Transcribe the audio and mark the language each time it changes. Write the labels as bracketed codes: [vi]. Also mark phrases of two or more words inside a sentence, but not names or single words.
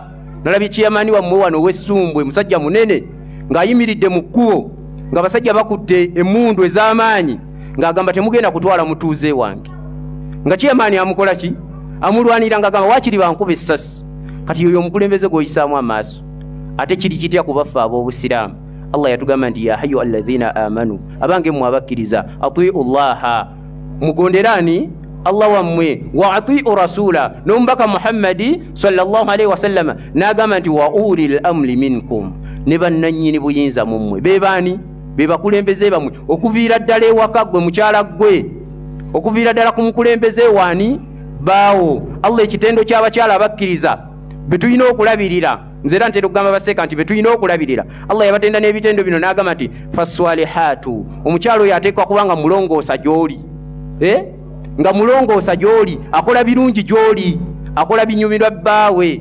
[lg] Nalabye chairman wammwe wano w'Essumbwe, musajja munene ng'ayimiridde mu kkubo nga basajja bakutte emmundu ez'amaanyi ng'agamba temugenda kutwala mutuuze wange, nga chairman amukola ki? Amulwanira ng'agamba waakiri bankuba essasi. Kati yoyo omukulembeze gw'oyisaamu amaaso. Ate kiri kitya ku baffe ab'obusiraamu? Allah yatugamba nti [ar] يا أيها الذين آمنوا, [lg] abange mmwe abakkiriza, [ar] أطيعوا الله, [lg] mugonderani Allah wammwe, [ar] وأطيعوا الرسول, [lg] n'omubaka Muhammadi [ar] صلى الله عليه وسلم [lg] n'agamba nti [ar] وأولي الأمر منكم, [lg] ne bannannyini buyinza mu mmwe. Be baani? Be bakulembeze bammwe, okuviira ddala ewaka ggwe mukyala ggwe, okuviira ddala ku mukulembeze waani? Baawo. Allah ekitendo ky'abakyala abakkiriza betulina okulabirira. Nze era ntera okugamba baseeka nti betulina okulabirira. Allah yabatenda n'ebitendo bino n'agamba nti faswalihatu, omukyalo oyo ateekwa kubanga mulongoosa gy'oli, nga mulongoosa gy'oli, akola birungi gy'oli, akola binyumirwa bbaawe.